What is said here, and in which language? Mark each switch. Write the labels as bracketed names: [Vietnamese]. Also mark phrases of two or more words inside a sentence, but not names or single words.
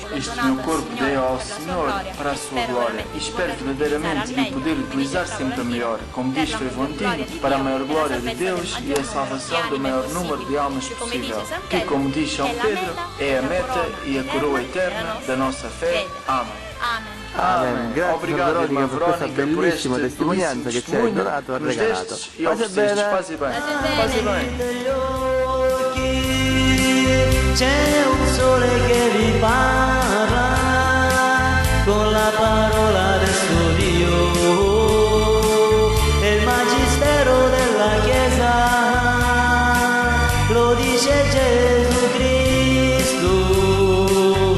[Portuguese] Este meu corpo dei ao Senhor para a sua glória e espero verdadeiramente de poder utilizar sempre melhor, como diz Frevo Antigo, para a maior glória de Deus e a salvação do maior número de almas possível, que, como diz São Pedro, é a meta e a coroa eterna da nossa fé. Amém. [Italian] Amen. Grazie [Portuguese] Obrigado, [Italian] Veronica per questa bellissima testimonianza che ci hai donato e regalato. Pace bene. Pace bene. Negli occhi c'è un sole che vi parla con la parola del suo Dio, e il magistero della Chiesa lo dice Gesù Cristo.